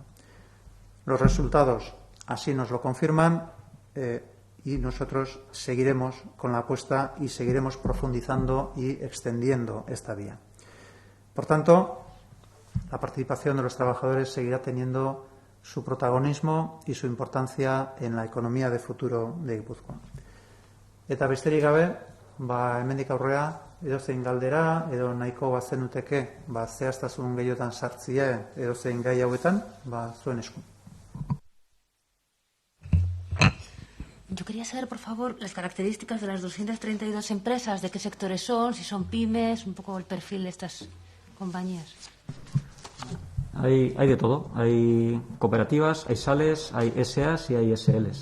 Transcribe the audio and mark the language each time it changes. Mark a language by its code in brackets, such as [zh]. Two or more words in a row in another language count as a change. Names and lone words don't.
[es] Los resultados así nos lo confirman y nosotros seguiremos con la apuesta y seguiremos profundizando y extendiendo esta vía. Por tanto, la participación de los trabajadores seguirá teniendo su protagonismo y su importancia en la economía de futuro de Guipúzcoa. [eu] Eta besterik gabe, hemendik aurrera, edozein galdera, edo nahiko bazenuteke, zehaztasun gehiotan sartzea edozein gai hauetan, zuen esku. [es] Yo quería saber, por favor, las características de las 232 empresas, de qué sectores son, si son pymes, un poco el perfil de estas compañías. Hay de todo. Hay cooperativas, hay SALes, hay SAs y hay SLs.